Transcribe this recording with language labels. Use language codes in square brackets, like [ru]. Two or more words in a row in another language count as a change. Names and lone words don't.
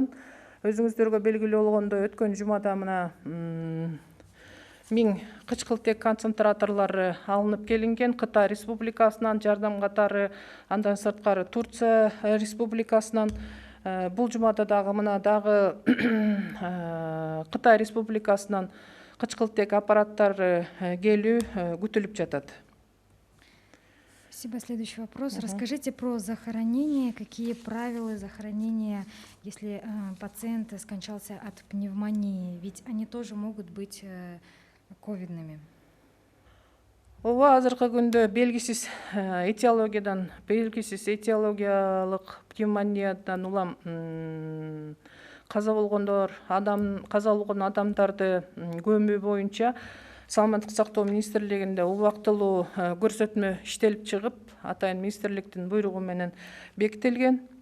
[ky] Өзүңүздөргө белгилүү болгондой, өткөн жумада мына 1000 кычкылтек концентраторлору алынып келинген. Кытай Республикасынан жардам катары, андан сырткары Турция Республикасынан. Бул жумада дагы мына дагы Кытай Республикасынан кычкылтек аппараттары келүү күтүлүп жатат. [ru] Спасибо. Следующий вопрос. Расскажите про захоронение. Какие правила захоронения, если пациент скончался от пневмонии? Ведь они тоже могут быть ковидными. [ky] Ооба, азыркы күндө белгисиз этиологиялык пневмониядан улам каза болгон адамдарды көмүү боюнча Саламаттык сактоо министрлигинде убактылуу көрсөтмө иштелип чыгып, атайын министрликтин буйругу менен бекитилген.